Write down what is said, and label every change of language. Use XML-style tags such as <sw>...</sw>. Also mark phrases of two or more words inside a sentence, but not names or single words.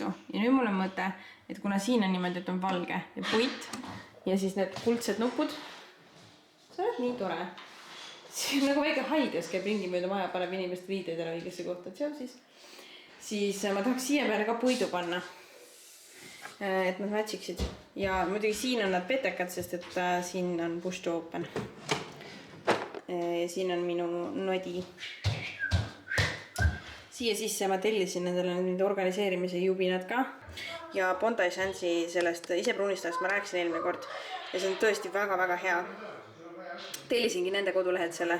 <et>Ja nüüd mul on mõte, et kuna siin on niimoodi, et on valge ja puit ja siis need kuldsed nupud, see on nii tore. See on nagu väike hai, kes käib ringi mööda maja, paneb inimest riideid ära õigesse kohta. Siis ma tahaks siia peale ka puidu panna, et nad matchiksid. Ja muidugi siin on nad petekad, sest et siin on</et> <en>push to open.</en> <et>Siin on minu nodi. Siia sisse ma tellisin nendele nende organiseerimise jubinad ka. Ja Bondi Sansi sellest isepruunistajast ma rääkisin eelmine kord. Ja see on tõesti väga-väga hea. Tellisingi nende kodulehelt selle.</et>